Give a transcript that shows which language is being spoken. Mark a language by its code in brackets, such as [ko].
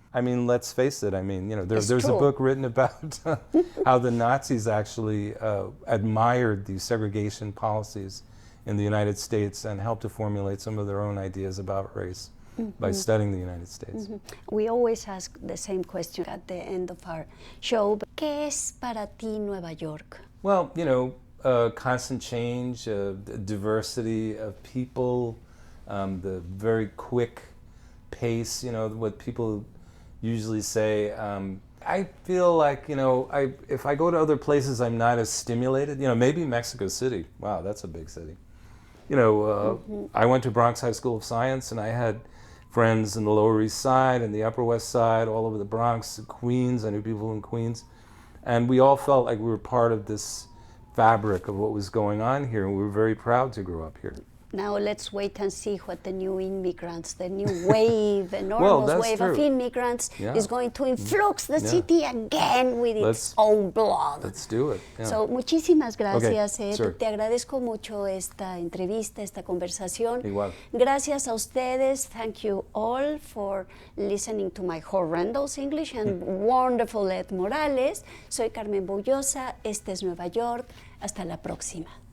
[en] I mean, let's face it, I mean, you know, there's a book written about how the Nazis actually admired these segregation policies in the United States and helped to formulate some of their own ideas about race. By studying the United States. We always ask the same question at the end of our show. [es] ¿Qué es para ti Nueva York? [en] Well, you know, constant change, diversity of people, the very quick pace, you know, what people usually say. I feel like, you know, if I go to other places, I'm not as stimulated. You know, maybe Mexico City. Wow, that's a big city. You know, I went to Bronx High School of Science, and I had friends in the Lower East Side and the Upper West Side, all over the Bronx, Queens. I knew people in Queens. And we all felt like we were part of this fabric of what was going on here, and we were very proud to grow up here. Now let's wait and see what the new immigrants, the new wave, enormous wave of immigrants is going to influx the city again with its own blood. Let's do it. [es] So, muchísimas gracias, Ed. Te agradezco mucho esta entrevista, esta conversación. Igual. Gracias a ustedes. [en] Thank you all for listening to my horrendous English and wonderful Ed Morales. [es] Soy Carmen Bollosa. Este es Nueva York. Hasta la próxima.